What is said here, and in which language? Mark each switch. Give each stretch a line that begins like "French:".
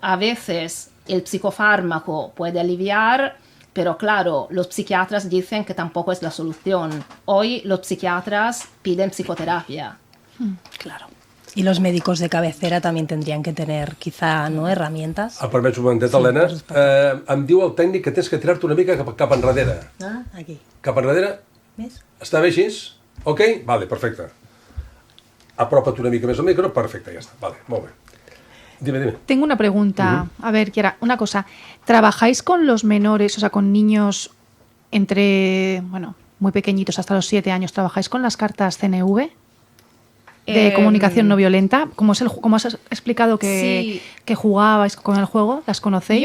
Spanish: A veces el psicofármaco puede aliviar, pero claro, los psiquiatras dicen que tampoco es la solución. Hoy los psiquiatras piden psicoterapia. Claro. Y los médicos de cabecera también tendrían que tener, quizá, no, herramientas.
Catalan: Permets un momentet, Helena. Em diu el tècnic que tens que tirar-te una mica cap enrere.
Spanish: Ah, aquí.
Catalan: Cap enrere?
Spanish: ¿Ves?
Catalan: Està bé així? Ok? Vale, perfecte. Apropa't una mica més al micro. Perfecte, ja està. Vale, molt bé.
Spanish: Dime. Tengo una pregunta. A ver, Kiara, una cosa. ¿Trabajáis con los menores, o sea, con niños entre, bueno, muy pequeñitos hasta los 7 años? ¿Trabajáis con las cartas CNV? De comunicación no violenta, como has explicado que jugabais con el juego, ¿las conocéis?